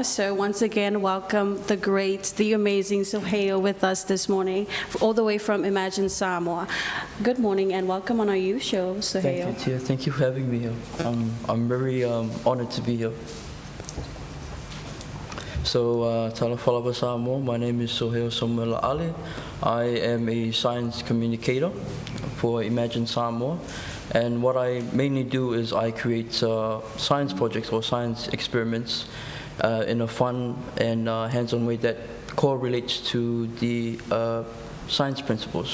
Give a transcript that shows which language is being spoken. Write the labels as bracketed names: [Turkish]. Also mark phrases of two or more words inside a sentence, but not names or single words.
[English] So once again, welcome the great, the amazing Soheo with us this morning, all the way from Imagine Samoa. Good morning and welcome on our youth show, Soheo. Thank you, Tia. Thank you for having me here. I'm very honored to be here. So, [Samoan] tala whalaba Samoa, [English] my name is Soheo Samuela Ale. I am a science communicator for Imagine Samoa. And what I mainly do is I create science projects or science experiments in a fun and hands-on way that correlates to the science principles.